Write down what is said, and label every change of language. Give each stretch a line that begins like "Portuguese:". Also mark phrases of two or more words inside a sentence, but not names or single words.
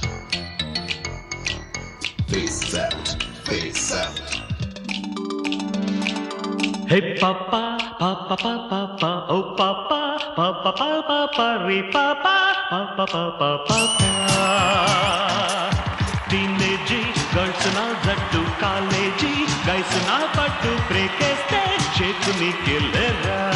English: Face out, face out. Hey papa, papa, papa, papa, oh papa, papa, papa, papa, re papa, papa, papa, papa. Teenage girls
Telugu: నా జట్టు
English: college guys
Telugu: నా పట్టు
English: break este shake me killera.